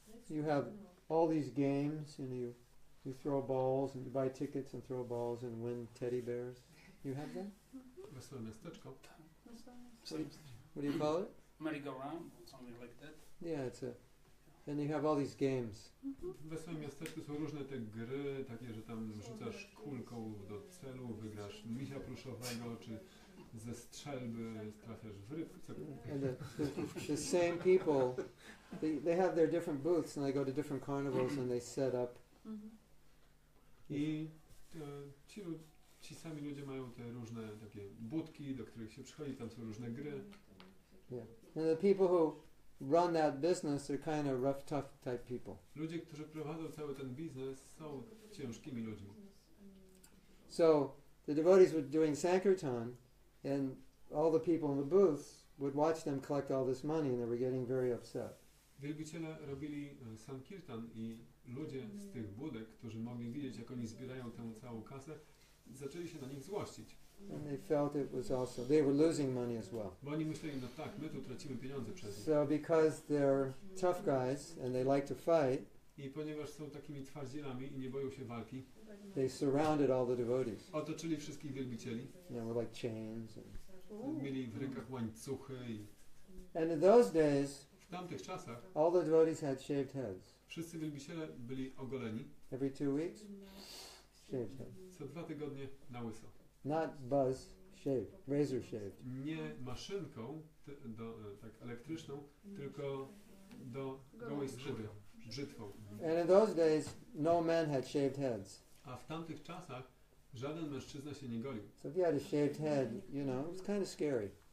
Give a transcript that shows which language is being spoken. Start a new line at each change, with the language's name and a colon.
English: You have all these games, and you throw balls, and you buy tickets and throw balls and win teddy bears. You have that?
Polish: Wesołe miasteczko.
English: What do you call it? Merry-go-round, something like that. Yeah, and you have all these games.
Polish: W Wesołym miasteczku są różne te gry, takie, że tam rzucasz kulką do celu, wygrasz misia pluszowego, czy ze strzelby trafiasz w ryb.
English: And the same people, they have their different booths, and they go to different carnivals, and they set up.
Polish: I ci sami ludzie mają te różne takie budki, do których się przychodzi, tam są różne gry.
English: Yeah. And the people who run that business are kind of rough, tough type people.
Polish: Ludzie, którzy prowadzą cały ten biznes, są ciężkimi ludźmi.
English: So the devotees were doing Sankirtan, and all the people in the booths would watch them collect all this money, and they were getting very upset.
Polish: Wielbiciele robili Sankirtan i ludzie z tych budek, którzy mogli widzieć, jak oni zbierają tę całą kasę, zaczęli się na nich złościć.
English: And they felt it was also, they were losing money as well.
Polish: Bo oni myśleli, no tak, my tu tracimy pieniądze przez nich.
English: So because they're tough guys and they like to fight,
Polish: I ponieważ są takimi twardzielami i nie boją się walki,
English: they surrounded all the devotees.
Polish: otoczyli wszystkich wielbicieli.
English: With like chains.
Polish: Mieli w rękach łańcuchy i
English: And in those days,
Polish: w tamtych czasach
English: all the devotees had shaved heads.
Polish: wszyscy wielbiciele byli ogoleni.
English: Every 2 weeks, shaved head.
Polish: Co 2 tygodnie na łyso.
English: Not buzz, shaved, razor shaved.
Polish: Nie maszynką tak elektryczną, tylko do gołej skóry, brzytwą.
English: And in those days, no men had shaved heads.
Polish: A w tamtych czasach żaden mężczyzna się nie golił.
English: So if you had a shaved head, you know, it was kind of scary.